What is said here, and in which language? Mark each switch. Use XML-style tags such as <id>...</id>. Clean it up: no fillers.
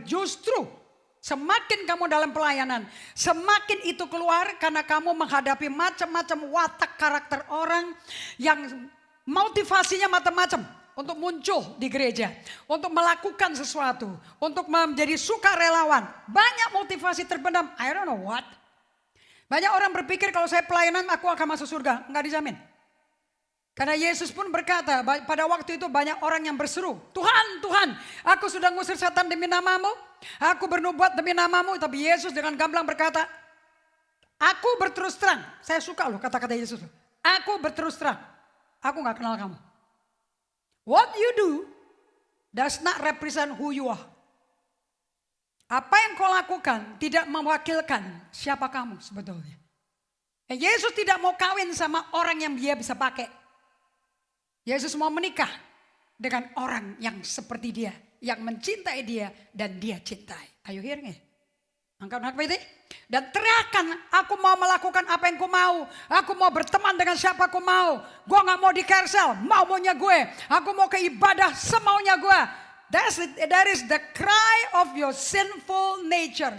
<id>Justru semakin kamu dalam pelayanan, semakin itu keluar karena kamu menghadapi macam-macam watak karakter orang yang motivasinya macam-macam untuk muncul di gereja, untuk melakukan sesuatu, untuk menjadi sukarelawan. Banyak motivasi terpendam,</id> <en>I don't know what.</en> <id>Banyak orang berpikir kalau saya pelayanan aku akan masuk surga, nggak dijamin. Karena Yesus pun berkata pada waktu itu banyak orang yang berseru, Tuhan, Tuhan, aku sudah ngusir setan demi namamu, aku bernubuat demi namamu. Tapi Yesus dengan gamblang berkata, aku berterus terang, saya suka loh kata-kata Yesus. Aku berterus terang, aku gak kenal kamu.</id> <en>What you do does not represent who you are.</en> <id>Apa yang kau lakukan tidak mewakilkan siapa kamu sebetulnya. Yesus tidak mau kawin sama orang yang dia bisa pakai. Yesus mau menikah dengan orang yang seperti dia, yang mencintai dia dan dia cintai. Ayo hearing it. Angkat hak ini dan teriakan, aku mau melakukan apa yang ku mau. Aku mau berteman dengan siapa ku mau. Gue gak mau di Kersel, maunya gue. Aku mau ke ibadah semaunya gue.</id> <en>That is the cry of your sinful nature.</en>